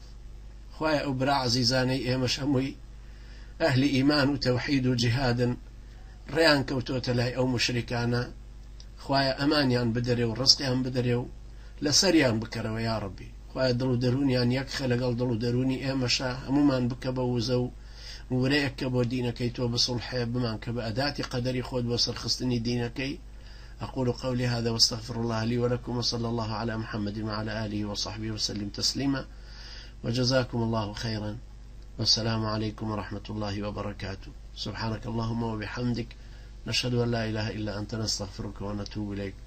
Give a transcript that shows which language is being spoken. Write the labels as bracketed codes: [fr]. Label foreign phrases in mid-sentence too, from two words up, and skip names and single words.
[ckb] خوایە ئەو برا عەزیزانەی ئێمەش هەمووی ئەهلی ئیمان و تەوحید و جیهادن، ڕێیان کەوتۆتە لای ئەو مشریکانە. خوایە ئەمانیان بدەرێ و ڕزقیان بدەرێ و لەسەریان بکەرەوە. یا ڕەبی خوایە دڵ و دەرونیان یەکخە لەگەڵ دڵ و دەرونی ئێمەشە، هەمومان بکە بە وزە و ورەیەک کە بۆ دینەکەی تۆ بسڵحێ بمان کە بە ئەداتی قەدەری خۆت بۆ سەرخستنی دینەکەی. [ar] أقول قولي هذا واستغفر الله لي ولكم، وصلى الله على محمد وعلى آله وصحبه وسلم تسليما، وجزاكم الله خيرا، والسلام عليكم ورحمة الله وبركاته. سبحانك اللهم وبحمدك، نشهد أن لا إله إلا أنت، نستغفرك ونتوب إليك.